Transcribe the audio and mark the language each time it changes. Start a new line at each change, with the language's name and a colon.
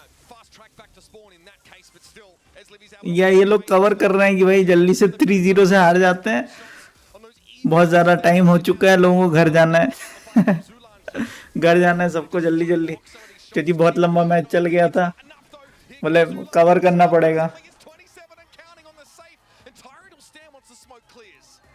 English: fast track back to spawn in that case, but still, as Livy's
Hindi: या ये लोग cover कर रहे हैं कि भाई जल्दी से 3-0 से हार जाते हैं. बहुत ज़्यादा टाइम हो चुका है, लोगों को घर जाना है. घर जाना है सबको जल्दी जल्दी, क्योंकि बहुत लंबा मैच चल गया था. मतलब कवर करना पड़ेगा.
English: It's 27 and counting on the safe, and Tyrant will stand once the smoke clears.